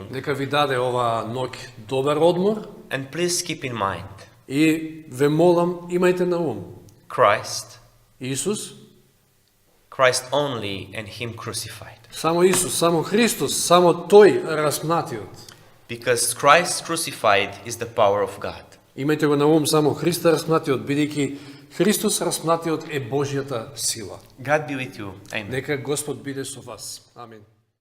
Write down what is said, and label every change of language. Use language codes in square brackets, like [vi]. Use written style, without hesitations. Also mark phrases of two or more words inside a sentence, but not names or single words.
[mk] нека ви даде ова ноќ добар одмор [en] And please keep in mind [mk] и ве молам, имајте на ум [en] Christ, [mk] Исус, [en] Christ only, and Him crucified. [mk] само Исус, само Христос, само тој распнатиот. [en] Because Christ crucified is the power of God. [mk] Имајте го на ум само Христа распнатиот, бидејќи Христос распнатиот е Божјата сила. [en] God be with you. Amen. [mk] Нека Господ биде со вас. Амин.